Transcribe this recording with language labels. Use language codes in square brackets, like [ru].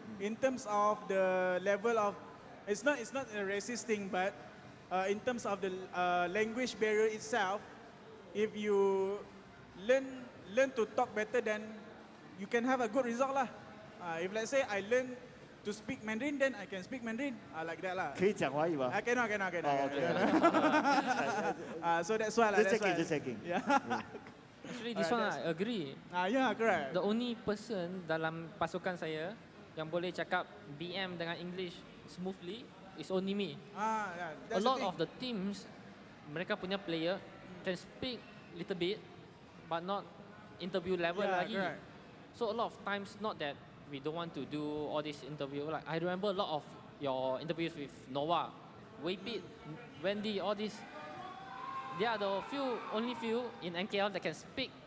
[en] In terms of the level of, it's not a racist thing, but in terms of the language barrier itself, if you learn to talk better, then you can have a good result lah. If let's say I learn to speak Mandarin, then I can speak Mandarin, like that lah. [zh] 可以讲华语吗？ [en] I cannot. okay. So that's why lah. Just checking. Yeah. Actually, this one I agree. Yeah, correct. The only person [ms] dalam pasukan saya yang boleh cakap [en] BM [ms] dengan [en] English smoothly is only me. Yeah, A lot of the teams, [ms] mereka punya [en] player can speak little bit, but not interview level [ms] lagi. [en] Correct. So a lot of times, not that we don't want to do all this interview. Like I remember a lot of your interviews with Noah, Waypit, Wendy, all these, they are the only few in MKL that can speak.